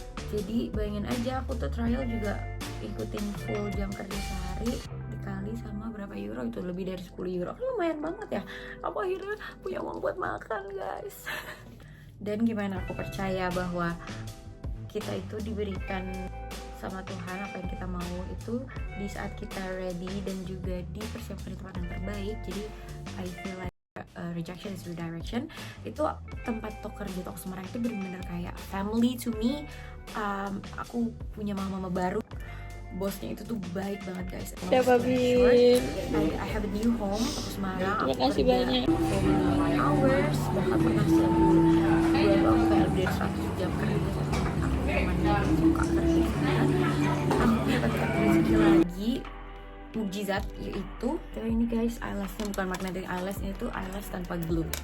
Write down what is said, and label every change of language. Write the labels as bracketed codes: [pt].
[id] Jadi bayangin aja, aku tuh trial juga ikutin full jam kerja sehari dikali sama berapa euro, itu lebih dari 10 euro, kan lumayan banget ya. Aku akhirnya punya uang buat makan guys. Dan gimana aku percaya bahwa kita itu diberikan sama Tuhan apa yang kita mau itu di saat kita ready, dan juga dipersiapkan di tempat yang terbaik. Jadi [en] I feel like rejection is redirection. [id] Itu tempat kerja toko Semarang itu benar-benar kayak [en] family to me. [id] Aku punya mama baru. Bosnya itu tuh baik banget guys. Siapa Bin? [en] I have a new home toko Semarang. [id] Terima kasih banyak. [en] Hours, [id] bahkan pernah selebih aku kayak lebih dari 100 jam kerja. Aku suka kerja. Aku mendapatkan rezeki lagi, mukjizat, yaitu ini guys, eyelash-nya bukan magnetic eyelash, ini tuh eyelash tanpa glue.